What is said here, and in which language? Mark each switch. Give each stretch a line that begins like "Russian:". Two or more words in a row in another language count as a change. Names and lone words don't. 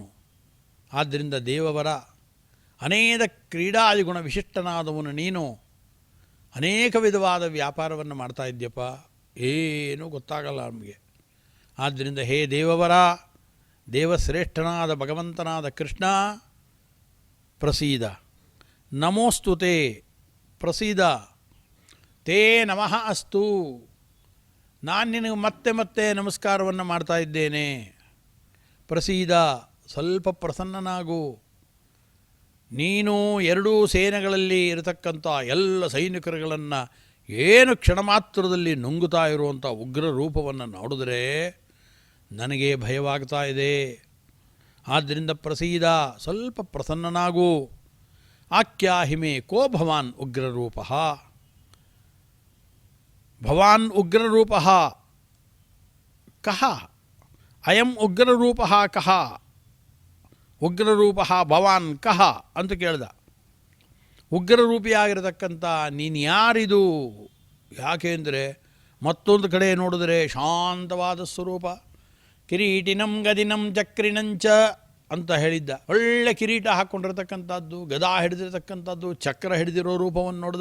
Kannada: ಆದ್ದರಿಂದ ದೇವವರ ಅನೇಕ ಕ್ರೀಡಾದಿಗುಣ ವಿಶಿಷ್ಟನಾದವನು ನೀನು. ಅನೇಕ ವಿಧವಾದ ವ್ಯಾಪಾರವನ್ನು ಮಾಡ್ತಾ ಇದ್ದೀಯಪ್ಪ, ಏನೂ ಗೊತ್ತಾಗಲ್ಲ ನಮಗೆ. ಆದ್ದರಿಂದ ಹೇ ದೇವವರ, ದೇವಶ್ರೇಷ್ಠನಾದ ಭಗವಂತನಾದ ಕೃಷ್ಣ ಪ್ರಸೀದ.
Sanskrit: ನಮೋಸ್ತು ತೇ ಪ್ರಸೀದ. ತೇ ನಮಃ ಅಸ್ತು.
Kannada: ನಾನು ನಿನಗೆ ಮತ್ತೆ ಮತ್ತೆ ನಮಸ್ಕಾರವನ್ನು ಮಾಡ್ತಾ ಇದ್ದೇನೆ. ಪ್ರಸೀದ, ಸ್ವಲ್ಪ ಪ್ರಸನ್ನನಾಗು. ನೀನು ಎರಡೂ ಸೇನೆಗಳಲ್ಲಿ ಇರತಕ್ಕಂಥ ಎಲ್ಲ ಸೈನಿಕರುಗಳನ್ನು ಏನು ಕ್ಷಣ ಮಾತ್ರದಲ್ಲಿ ನುಂಗುತ್ತಾ ಇರುವಂಥ ಉಗ್ರ ರೂಪವನ್ನು ನೋಡಿದ್ರೆ ನನಗೆ ಭಯವಾಗ್ತಾ ಇದೆ. ಆದ್ದರಿಂದ ಪ್ರಸೀದ, ಸ್ವಲ್ಪ ಪ್ರಸನ್ನನಾಗು.
Sanskrit: ಆಖ್ಯಾಹಿಮೆ ಕೋ ಭವಾನ್ ಉಗ್ರರೂಪ. ಭವಾನ್ ಉಗ್ರರೂಪ ಕಹ ಅಯಂ ಉಗ್ರರೂಪ ಕಹ. ಉಗ್ರರೂಪ ಭವಾನ್ ಕಹ
Kannada: ಅಂತ ಕೇಳ್ದ. ಉಗ್ರರೂಪಿಯಾಗಿರತಕ್ಕಂಥ ನೀನು ಯಾರಿದು? ಯಾಕೆಂದರೆ ಮತ್ತೊಂದು ಕಡೆ ನೋಡಿದರೆ ಶಾಂತವಾದ ಸ್ವರೂಪ.
Sanskrit: ಕಿರೀಟಿನಂ ಗದಿನಂ ಚಕ್ರಿನಂಚ
Kannada: ಅಂತ ಹೇಳಿದ್ದ. ಒಳ್ಳೆ ಕಿರೀಟ ಹಾಕ್ಕೊಂಡಿರ್ತಕ್ಕಂಥದ್ದು, ಗದಾ ಹಿಡಿದಿರತಕ್ಕಂಥದ್ದು, ಚಕ್ರ ಹಿಡಿದಿರೋ ರೂಪವನ್ನು ನೋಡ್ದ.